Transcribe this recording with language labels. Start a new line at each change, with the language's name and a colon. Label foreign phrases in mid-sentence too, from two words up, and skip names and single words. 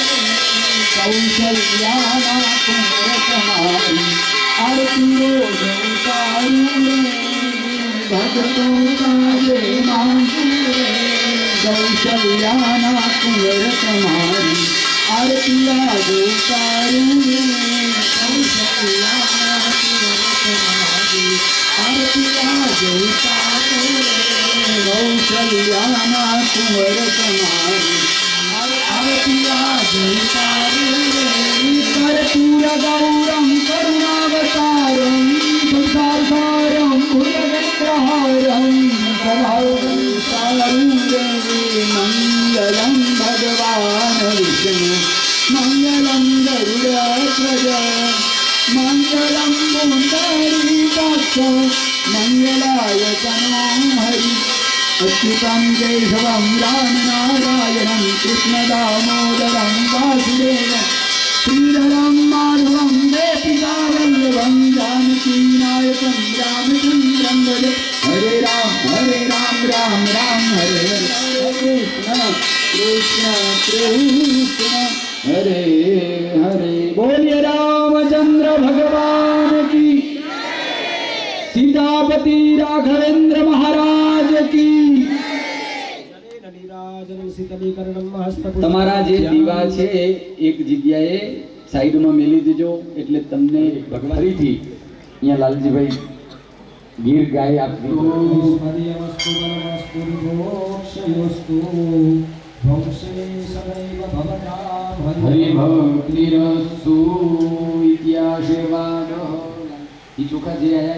Gujarati: કૌશલ્યાના કુંવર તુમ્હારી આરતી રોજ ઉતારું રે ભગતોં કાજે માંગું રે કૌશલ્યાના કુંવર તુમ્હારી આરતી આજ ઉતારું રે કૌશલ્યાના કુંવર તુમ્હારી આરતી આજ ઉતારું રે કૌશલ્યાના કુંવર તુમ્હારી આરતી આજ ઉતારું રે
Sanskrit: कर्पूर गौरम करुणावतारम संसारसारम भुजगेन्द्रहारम प्रभावं सारू रे मंगलम भगवान विष्णु मंगलम गरुड़ध्वज मंगलम पुंडरीकाक्ष मंगलाय तनो हरि अच्युतं केशवं रामनारायणं कृष्णदामोदरं वासुदेवं श्रीधरं माधवं देपिकावल्लभं जानकीनायकं रामचन्द्रं भजे हरे राम राम राम हरे हरे कृष्ण कृष्ण हरे हरे
Hindi: बोलिए रामचंद्र भगवान की सीतापति राघवेंद्र महाराज की
Gujarati: તમારા જે દીવા છે એક જગ્યાએ સાઈડમાં મેલી દેજો એટલે તમને ફરીથી અહીંયા લાલજીભાઈ ગીર ગાય આપી
Sanskrit: हरिभक्तिरस्तु इत्याशीर्वादः
Gujarati: ઈ ચોખા જે આયા